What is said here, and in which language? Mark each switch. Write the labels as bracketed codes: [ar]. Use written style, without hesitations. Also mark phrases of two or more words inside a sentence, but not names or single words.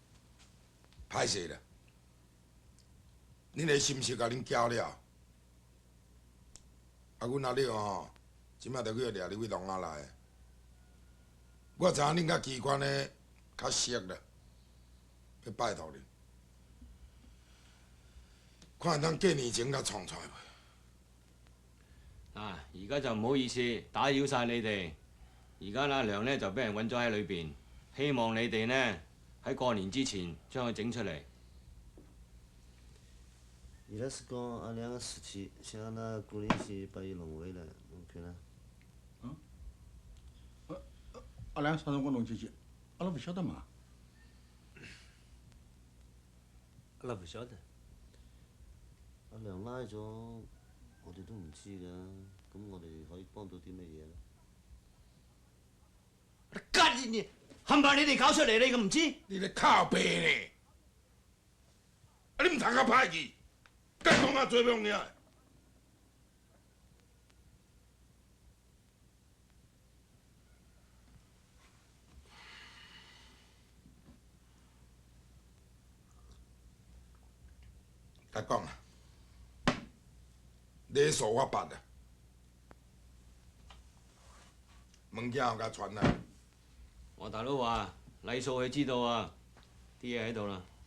[nan] 歹势啦，恁的心事甲恁交了， 啊，阮阿廖吼，即摆着去掠入去笼仔内。我知影恁甲机关的较熟啦，要拜托恁，看会当过年前甲创出来袂？ [yue] 啊，而家就唔好意思打擾晒你哋。而家阿娘呢就俾人韞咗喺裏邊，希望你哋呢喺過年之前將佢整出嚟。 [wuu] 伊拉是讲阿娘个事体，想让㑚过年前把伊弄回来，侬看呢？阿良啥辰光弄进去？阿拉勿晓得嘛。阿拉勿晓得。 [yue] 阿娘拉咗，我哋都唔知噶，咁我哋可以幫到啲乜嘢咧？ [nan] 干你！ [yue] 冚唪唥你哋搞出嚟，你咁唔知？ [nan] 你咧靠背呢？啊，你唔通甲歹去，甲讲啊做梦尔。甲讲啊，礼数我办啊，物件我甲传来。 [yue] 我大佬話禮數佢知道啊，啲嘢喺度啦。